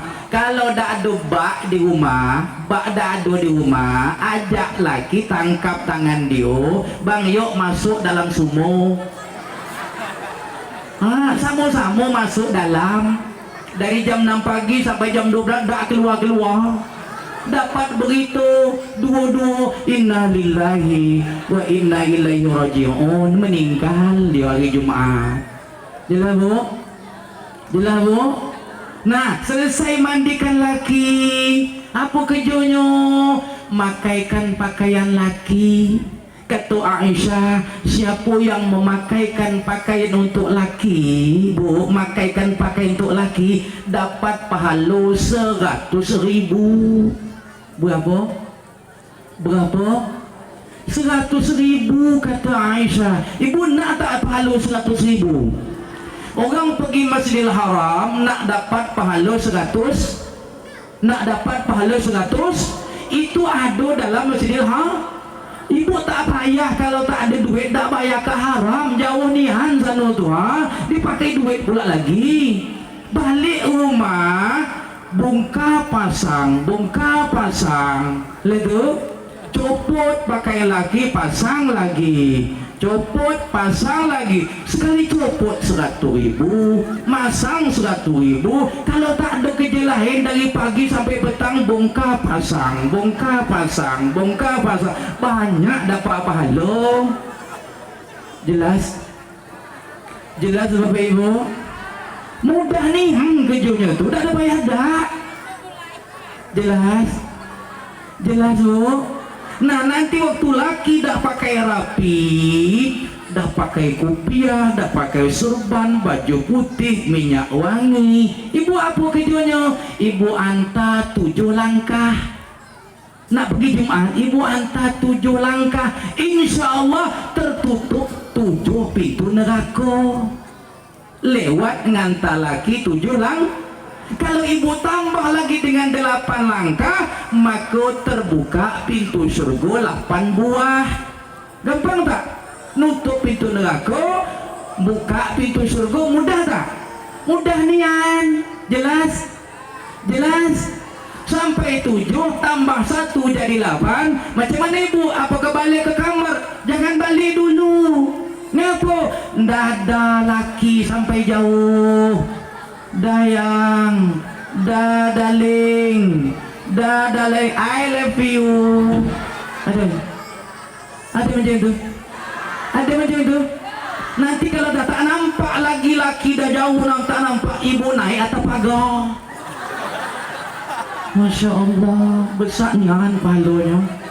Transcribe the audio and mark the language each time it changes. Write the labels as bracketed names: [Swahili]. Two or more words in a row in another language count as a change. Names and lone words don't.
[Malay] Kalau dah ada bak di rumah, bak dah ada di rumah, ajak laki tangkap tangan dia, bang yuk masuk dalam sumur. Sama-sama masuk dalam. Dari jam 6 pagi sampai jam 12 tak keluar-keluar. Dapat berita dua-dua [Arabic] إنا لله وإنا إليه راجعون, [Malay] meninggal di hari Jumat. Jelas bu? Jelas bu? Nah, selesai mandikan laki, apa kerjanya? Makaikan pakaian laki. Kata Aisyah, siapa yang memakaikan pakaian untuk laki, bu, makaikan pakaian untuk laki, dapat pahala 100.000. Berapa? Berapa? 100.000 kata Aisyah. Ibu nak tak pahala 100.000? Orang pergi Masjidil Haram nak dapat pahala 100, nak dapat pahala 100, itu ada dalam Masjidil Haram. Ibu tak payah kalau tak ada duit, tak bayar ke haram, jauh nihan sana tu, dipakai duit pula lagi. Balik rumah, bongkar pasang, lepas copot pakai lagi, pasang lagi, copot pasang lagi. Sekali copot 100.000, masang 100.000. Kalau tak ada kerja lain dari pagi sampai petang, bongkar pasang, banyak dapat pahala. Jelas? Jelas Bapak Ibu? Mudah nih kerjanya tu, tak ada payah dah. Jelas? Jelas Bu? Nah, nanti waktu laki dah pakai rapi, dah pakai kopiah, dah pakai surban, baju putih, minyak wangi. Ibu apa kerjanya? Ibu hantar 7 langkah. Nak pergi Jumat, ibu hantar 7 langkah. [Arabic] إن شاء الله [Malay] tertutup 7 pintu neraka. Lewat ngantar lagi 7 langkah. Kalau ibu tambah lagi dengan 8 langkah, maka terbuka pintu surga 8 buah. Gampang tak? Nutup pintu neraka, buka pintu surga, mudah tak? Mudah nian. Jelas? Jelas? Sampai 7 tambah 1 jadi 8. Macam mana ibu? Apakah balik ke kamar? Jangan balik dulu. Kenapa? Dah ada laki sampai jauh. Dayang, dah [English] darling, I love you. [Malay] Ada macam itu? Ada macam itu? Nanti kalau dah tak nampak lagi laki dah jauh, tak nampak, ibu naik atas pagar. [Arabic] ما شاء الله, [Malay] besarnya kan pahalanya.